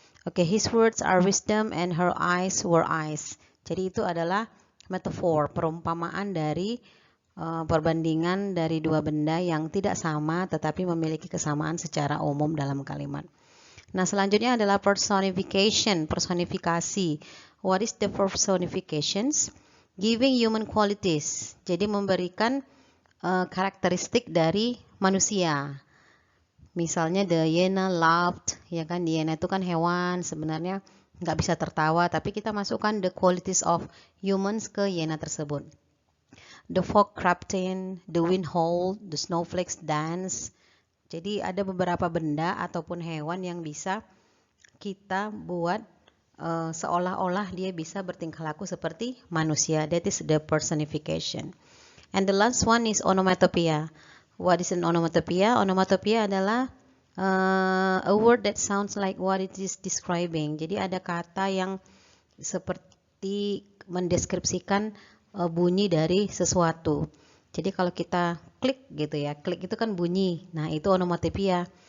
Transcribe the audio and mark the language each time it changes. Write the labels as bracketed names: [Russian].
[English] Okay, his words are wisdom and her eyes were eyes. [Indonesian] Jadi itu adalah metafor, perumpamaan dari perbandingan dari dua benda yang tidak sama tetapi memiliki kesamaan secara umum dalam kalimat. Nah, selanjutnya adalah personification, personifikasi. [English] What is the personifications? Giving human qualities. [Indonesian] Jadi memberikan karakteristik dari manusia. Misalnya [English] the hyena laughed, [Indonesian] ya kan, hyena itu kan hewan, sebenarnya nggak bisa tertawa, tapi kita masukkan [English] the qualities of humans [Indonesian] ke hyena tersebut. [English] The fog crept in, the wind howled, the snowflakes danced. [Indonesian] Jadi ada beberapa benda ataupun hewan yang bisa kita buat seolah-olah dia bisa bertingkah laku seperti manusia. [English] That is the personification. And the last one is onomatopoeia. What is an onomatopoeia? [Indonesian] Onomatopoeia adalah [English] a word that sounds like what it is describing. [Indonesian] Jadi ada kata yang seperti mendeskripsikan bunyi dari sesuatu. Jadi kalau kita klik gitu ya, klik itu kan bunyi. Nah, itu onomatopoeia.